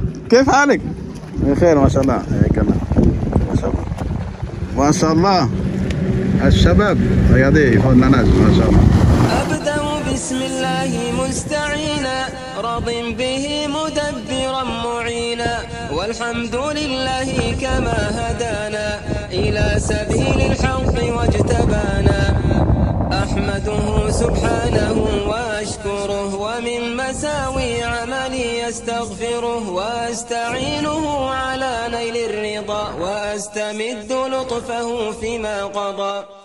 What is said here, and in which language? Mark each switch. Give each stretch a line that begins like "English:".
Arabic: كيف حالك؟ بخير ما شاء الله. ما شاء الله. ما شاء الله. الشباب
French: regardez, ils font de la nage,
Arabic: ما شاء الله. أبدأ بسم الله مستعينا راض به مدبرا معينا والحمد لله كما هدانا إلى سبيل الحق واجتبانا أحمده سبحانه وأشكره ومن مساوي عملي أستغفره وأستعينه على نيل الرضا وأستمد لطفه فيما قضى.